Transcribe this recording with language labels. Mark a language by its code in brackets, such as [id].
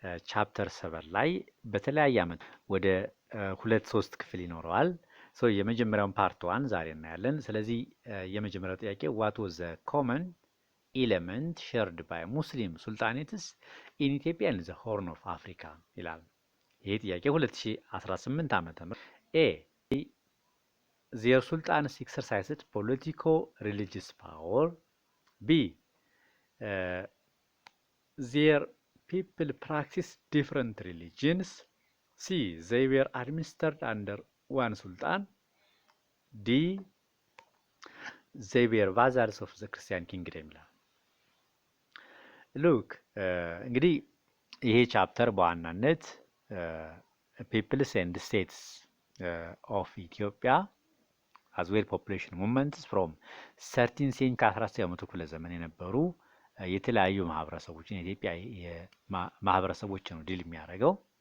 [am] ቻፕተር 7 ላይ በተለያየ ዓመት ወደ 2-3 ክፍል ይኖረዋል። የመጀመሪያውን ፓርት 1 ዛሬ እናያለን። ስለዚህ የመጀመሪያው ጥያቄ [en] what was the common element shared by Muslim sultanates in Ethiopia and the Horn of Africa [am] ይላል። ይሄ ጥያቄ 2018 ዓመተ ምህረት [en] A their sultans exercised political religious power. B their people practiced different religions. C they were administered under one sultan. D they were vassals of the Christian kingdom [am] ይላል። ሉክ እንግዲህ ይሄ ቻፕተር በዋናነት [en] ፒፕልስ ኤንድ ስቴትስ ኦፍ ኢትዮጵያ አዝ ዌል ፖፑሌሽን ሙቭመንትስ ፍሮም 13 ሴንቸሪ [am] ከ19ኛው መቶ ክፍለ ዘመን የነበሩ የተለያዩ ማህበረሰቦችን የኢትዮጵያ ማህበረሰቦች ነው ዲል የሚያደርገው።